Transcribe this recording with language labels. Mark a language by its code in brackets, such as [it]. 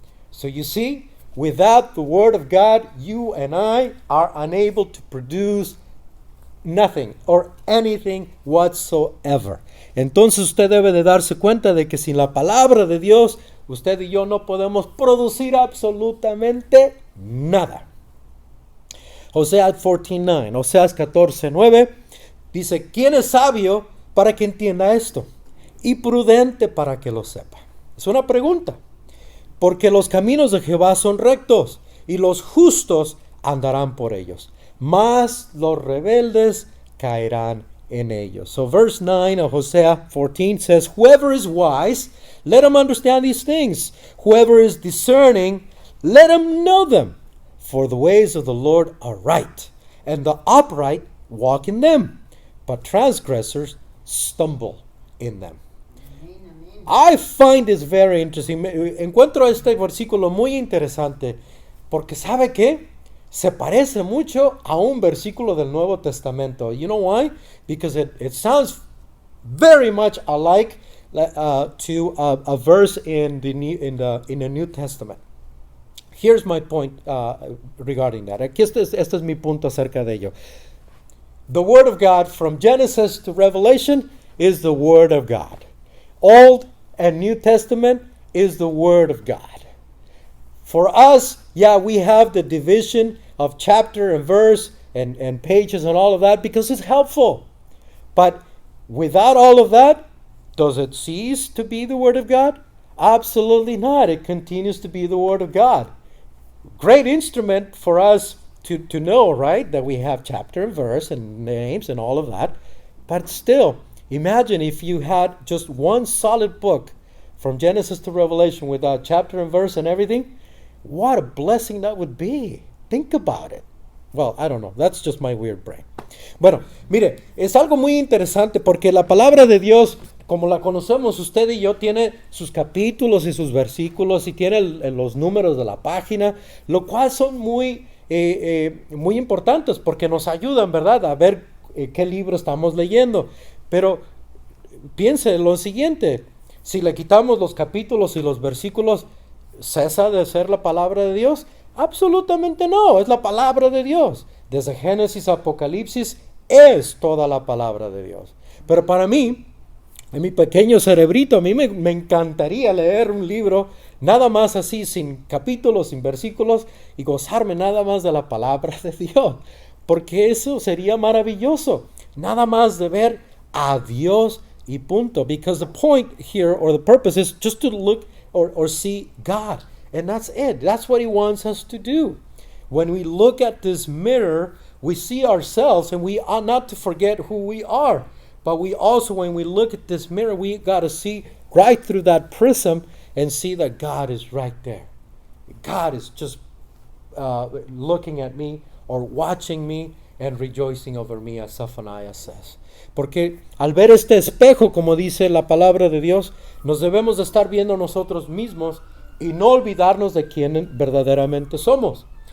[en] So you see, without the Word of God, you and I are unable to produce nothing or anything whatsoever. [es] Entonces usted debe de darse cuenta de que sin la palabra de Dios, usted y yo no podemos producir absolutamente nada. Oseas 14:9, Oseas 14:9 dice, ¿quién es sabio para que entienda esto? Y prudente para que lo sepa. Es una pregunta. Porque los caminos de Jehová son rectos, y los justos andarán por ellos. Mas los rebeldes caerán en ellos. [en] So verse 9 of Hosea 14 says, whoever is wise, let him understand these things. Whoever is discerning, let him know them. For the ways of the Lord are right, and the upright walk in them, but transgressors stumble in them. I find this very interesting. [es] Encuentro este versículo muy interesante porque ¿sabe qué? Se parece mucho a un versículo del Nuevo Testamento. [en] You know why? Because it sounds very much alike to a verse in the New Testament. Here's my point regarding that. [es] Aquí este es mi punto acerca de ello. [en] The Word of God from Genesis to Revelation is the Word of God. Old and New Testament is the Word of God. For us, yeah, we have the division of chapter and verse and pages and all of that because it's helpful. But without all of that, does it cease to be the Word of God? Absolutely not. It continues to be the Word of God. Great instrument for us to know, right? That we have chapter and verse and names and all of that. But still, imagine if you had just one solid book from Genesis to Revelation without chapter and verse and everything. What a blessing that would be. Think about it. Well, I don't know. That's just my weird brain. [es] Bueno, mire, es algo muy interesante porque la palabra de Dios, como la conocemos usted y yo, tiene sus capítulos y sus versículos y tiene los números de la página, lo cual son muy importantes porque nos ayudan, ¿verdad?, a ver qué libro estamos leyendo. Pero piense lo siguiente, si le quitamos los capítulos y los versículos, ¿cesa de ser la palabra de Dios? Absolutamente no, es la palabra de Dios. Desde Génesis a Apocalipsis es toda la palabra de Dios. Pero para mí, en mi pequeño cerebrito, a mí me encantaría leer un libro nada más así, sin capítulos, sin versículos, y gozarme nada más de la palabra de Dios. Porque eso sería maravilloso. Nada más de ver a Dios y punto. [en] Because the point here, or the purpose, is just to look or see God. And that's it. That's what He wants us to do. When we look at this mirror, we see ourselves, and we ought not to forget who we are. But we also, when we look at this mirror, we got to see right through that prism and see that God is right there. God is just looking at me or watching me and rejoicing over me, as Zephaniah says. [es] Porque al ver este espejo, como dice la palabra de Dios, nos debemos de estar viendo nosotros mismos y no olvidarnos de quién verdaderamente somos.